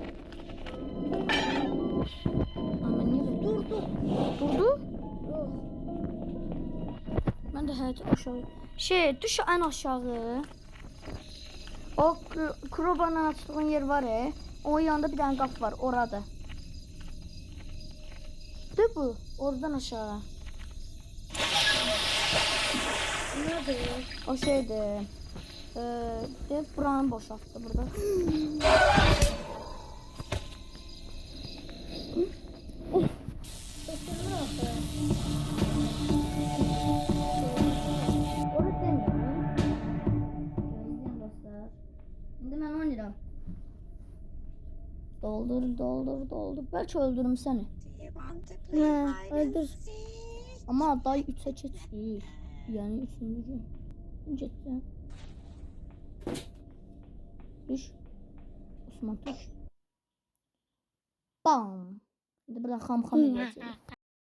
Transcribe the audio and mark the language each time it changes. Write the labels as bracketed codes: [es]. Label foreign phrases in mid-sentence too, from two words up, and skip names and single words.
[az] Amma niyə belə? Durdu. Durdu? Yox. Mən də hələ aşağı. Düş ən aşağı. O crowbarla açdığın yer var o yanında bir dənə qapı var, oradır. De bu, oradan aşağı. [tr] Nedir? [az] O şeydir. De buranı boşalttı burada. [tr] Sesini atıyor. Orada demiyorum. Gözleyin dostlar. Şimdi ben oynayacağım. Doldur. Belki öldürürüm seni. [en] Do you want to play Yeah, hide and [tr] öldür. [en] seek? [tr] Ama day 3'e geçti. Yani 3. Cidden. Düş. Osman düş. Bam. [az] Şimdi burada xam eləyəcək.